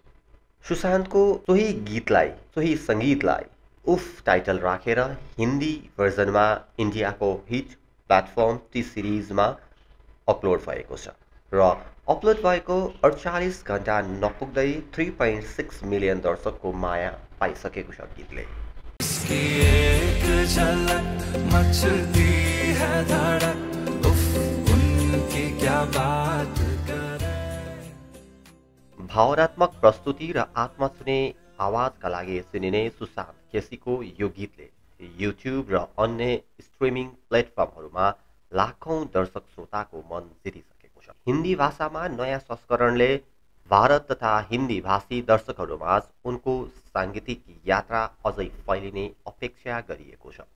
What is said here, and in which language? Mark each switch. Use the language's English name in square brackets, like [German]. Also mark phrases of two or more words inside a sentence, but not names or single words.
[Nepali] सुशान्तको सोही गीतलाई, सोही सङ्गीतलाई उफ टाइटल राखेर हिन्दी भर्जनमा इन्डियाको [English] hit platform [Nepali] टी सिरिजमा अपलोड भएको छ र अपलोड भएको 48 घन्टा नपुग्दै 3.6 मिलियन दर्शकको माया पाइसकेको छ गीतले। [Hindi] इसकी एक झलक मचती है धड़क उफ उनकी क्या बात करें। [Nepali] भावनात्मक प्रस्तुति र आत्मा छुने आवाजका लागि चिनिने सुशान्त केसीको यो गीतले युट्युब र अन्य स्ट्रिमिङ प्लेटफर्महरूमा लाखौं दर्शक श्रोताको मन जितिसकेको छ। हिन्दी भाषामा नयाँ संस्करणले भारत तथा हिन्दी भाषी दर्शकहरूमाझ उनको साङ्गीतिक यात्रा अझै फैलिने अपेक्षा गरिएको छ।